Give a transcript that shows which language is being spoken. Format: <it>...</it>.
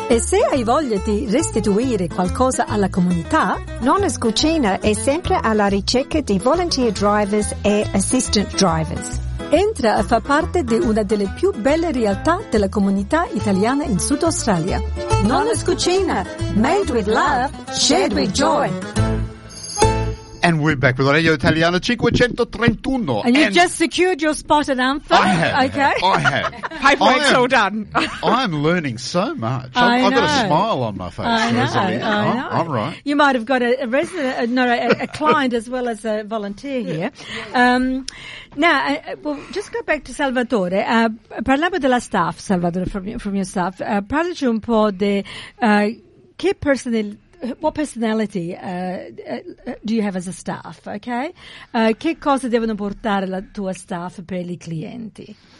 <it>E se hai voglia di restituire qualcosa alla comunità, Nonna's Cucina è sempre alla ricerca di</it> <en>volunteer drivers</en> <it>e</it> <en>assistant drivers.</en> <it>Entra a far parte di una delle più belle realtà della comunità italiana in Sud Australia.</it> <en>Nonna's Cucina, made with love, shared with joy. And we're back with Radio Italiana 531. And you've just secured your spot at Anthem. I have. Okay. I have. Paperwork's all done. I'm learning so much. I've got a smile on my face. I know. I'm right. You might have got a client as well as a volunteer here. Now, just go back to Salvatore.</en> <it>Parliamo della staff, Salvatore,</it> <en>from your staff.</en> <it>Parlaci un po' di che personnel.</it> <en>What personality do you have as a staff, okay?</en> <it>Che cosa devono portare la tua staff per i clienti?</it>